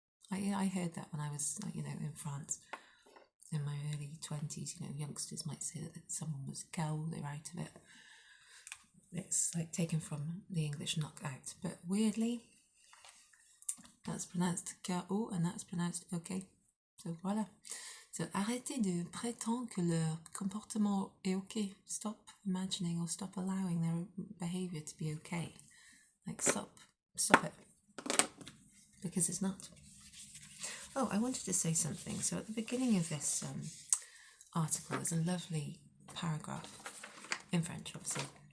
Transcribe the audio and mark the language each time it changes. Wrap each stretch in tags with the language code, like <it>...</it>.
<en>I heard that when I was, in France in my early 20s. Youngsters might say that someone was KO, they're out of it. It's like taken from the English knockout, but weirdly, that's pronounced KO and that's pronounced OK. So voilà.</en> <fr>So arrêtez de prétendre que leur comportement est OK.</fr> <en>Stop imagining or stop allowing their behaviour to be OK. Like stop it. Because it's not. Oh, I wanted to say something. So at the beginning of this article, there's a lovely paragraph in French, obviously.</en>